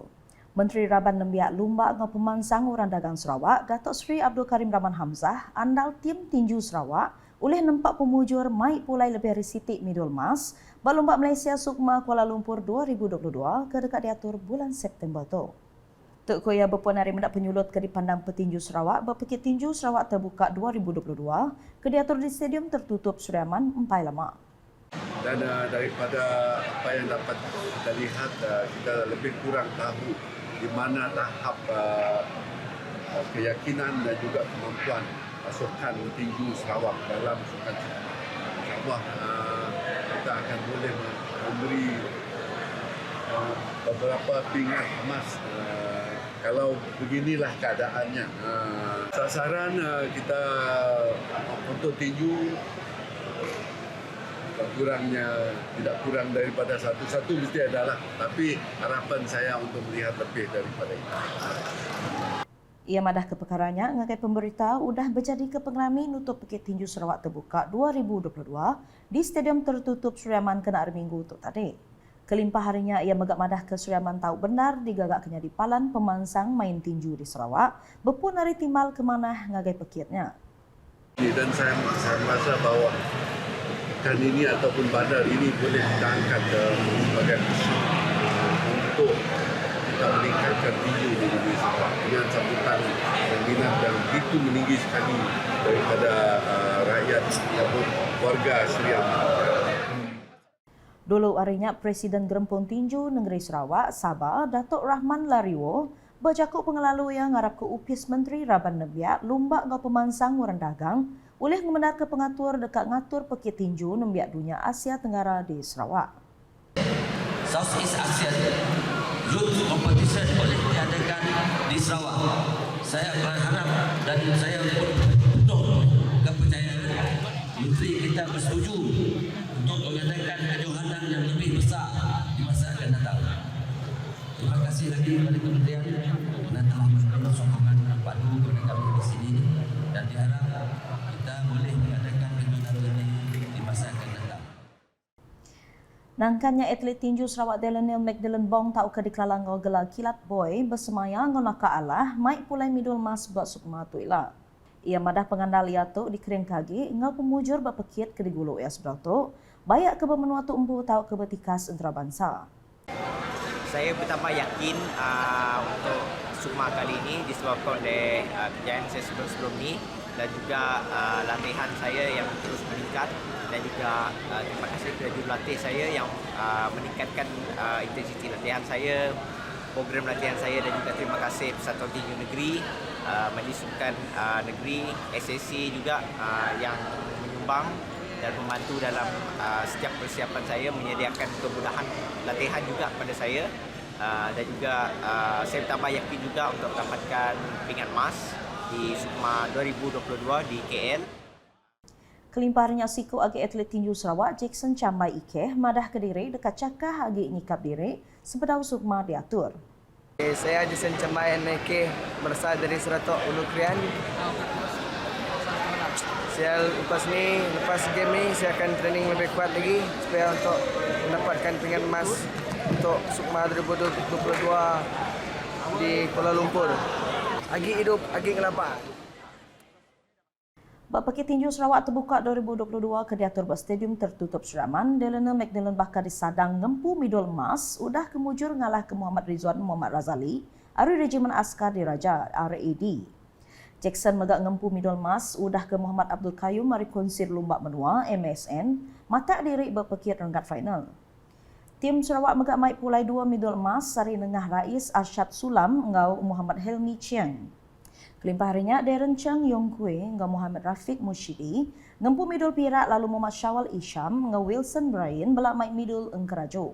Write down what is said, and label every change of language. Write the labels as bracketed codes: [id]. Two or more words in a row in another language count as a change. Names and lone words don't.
[iba] Menteri Raban Nembiak Lumba ngau pemansang orang dagang Sarawak, Datuk Seri Abdul Karim Rahman Hamzah andal tim tinju Sarawak oleh nampak pemujur mai pulai lebih dari sitik midul mas balumba Malaysia Sukma Kuala Lumpur 2022 ke dekat diatur bulan September tu. Tok Koya berpuan hari mendak penyulut ke dipandang petinju Sarawak berpekit tinju Sarawak terbuka 2022 ke diatur di stadium tertutup Suriaman Empai Lama. [ms] Dan daripada apa yang dapat kita lihat, kita lebih kurang tahu di mana tahap keyakinan dan juga kemampuan pasukan tinju Sarawak dalam sukan InsyaAllah kita akan boleh memberi beberapa pingat emas kalau beginilah keadaannya. Sasaran kita untuk tinju kurangnya tidak kurang daripada satu mesti adalah, tapi harapan saya untuk melihat lebih daripada itu. [iba] Ia madah ke perkaranya ngagai pemberita udah berjadi ke pengelami nutup Pekit Tinju Sarawak terbuka 2022 di stadium tertutup Suriaman kena hari Minggu tu tadi. Kelimpah harinya ia megak madah ke Suriaman tahu benar digagak kenya di palan pemansang main tinju di Sarawak berpun hari timbal ke mana ngagai pekitnya. [ms] Dan saya merasa bahawa ikan ini ataupun bandar ini boleh kita angkat sebagai untuk kita meningkatkan tinju di negeri Sarawak dengan sambutan dan minat yang begitu meninggi sekali daripada rakyat ataupun warga Serian. [iba] Dulu harinya Presiden Gerempung Tinju Negeri Sarawak, Sabah, Datuk Rahman Lariwo, berjakuk pengelalu yang ngarap ke UPIS Menteri Raban Nembiak Lumba ngau pemansang orang dagang oleh mengendar ke pengatur dekat ngatur Pekit Tinju Nembiak Dunia Asia Tenggara di Sarawak. [ms] Southeast Asia Youth Competition boleh diadakan di Sarawak. Saya berharap dan saya pun penuh kepercayaan Menteri kita bersetuju untuk mengadakan kejohanan yang lebih besar di masa akan datang. Terima kasih lagi kepada Kementerian kerana telah memberi sokongan padu kepada kami di sini dan diharap kita boleh mengadakan kejohanan ini di masa akan datang. [iba] Nangkannya atlet tinju Sarawak Delaniel Magdalene Bong tahu ke dikelalang ngau gelar kilat boy bersemayang ngau naka Allah mai pulai midul mas buat Sukma tuila. Ia madah pengandal ia tu di kering kagi ngau pemujur berpekit ke digulu ia sebelah tu bayak ke bermenua tu embu tahu ke bertikas antarabangsa. [ms] Saya bertambah yakin untuk Sukma kali ini disebabkan oleh kejayaan saya sebelum ni dan juga latihan saya yang terus meningkat dan juga terima kasih kepada jurulatih saya yang meningkatkan intensiti latihan saya, program latihan saya dan juga terima kasih Persatuan Tinju Negeri, Majlis Sukan Negeri, SSC juga yang menyumbang dan membantu dalam setiap persiapan saya, menyediakan kemudahan latihan juga kepada saya dan juga saya bertambah yakin juga untuk mendapatkan pingat emas di SUKMA 2022 di KL. [iba] Kelimpahannya siku agi atlet tinju Sarawak Jackson Chambai Ikeh madah ke diri dekat cakah agi nyikap diri sepedau sukma diatur. [ms] Saya Jason Chambai Ike berasal dari Seratok Ulu Krian. Saya lepas game ni saya akan training lebih kuat lagi supaya untuk mendapatkan pingat emas untuk SUKMA 2022 di Kuala Lumpur. [iba] Agi hidup, agi kelapa. Bak Pekit Tinju Sarawak terbuka 2022 ke diatur buat stadium tertutup Suraman. Delena McDillan bakal disadang ngempu midul emas udah kemujur ngalah ke Muhammad Rizwan Muhammad Razali dari Regimen Askar Diraja RAD. Jackson megak ngempu midul emas udah ke Muhammad Abdul Qayyum mari konsir lumba menua MSN mata diri Bak Pekit renggat final. Tim Sarawak megak maik pulai 2 midul emas sari nengah Rais Arsyad Sulam ngau Muhammad Helmi Chiang. Kelimpahannya Darren Cheng Yong Kue ngau Muhammad Rafiq Mushidi ngempu midul perak lalu Muhammad Syawal Isham ngau Wilson Brian belak maik midul engkerajo.